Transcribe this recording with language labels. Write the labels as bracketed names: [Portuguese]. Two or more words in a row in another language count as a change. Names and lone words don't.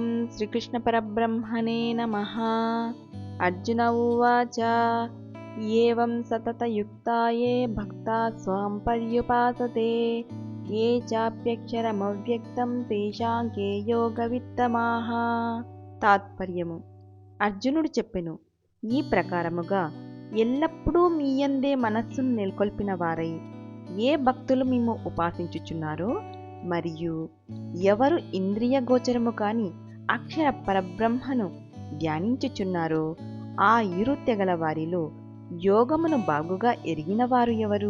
[Sanskrit] श्रीकृष्णपरब्रह्मणे नमः। अर्जुन उवाच एवं सततयुक्ता ये भक्ता स्वां पर्युपासते ये चाप्यक्षरमव्यक्तं तेषां के योगविత్తమాః। [Telugu] తాత్పర్యము: అర్జునుడు చెప్పెను, ఈ ప్రకారముగా ఎల్లప్పుడూ మీయందే మనస్సును నెలకొల్పిన వారై ఏ భక్తులు మిమ్ము ఉపాసించుచున్నారో మరియు ఎవరు ఇంద్రియ గోచరము కాని అక్షర పరబ్రహ్మను ధ్యానించుచున్నారో ఆ ఇరు తెగల వారిలో యోగమును బాగుగా ఎరిగినవారు ఎవరు?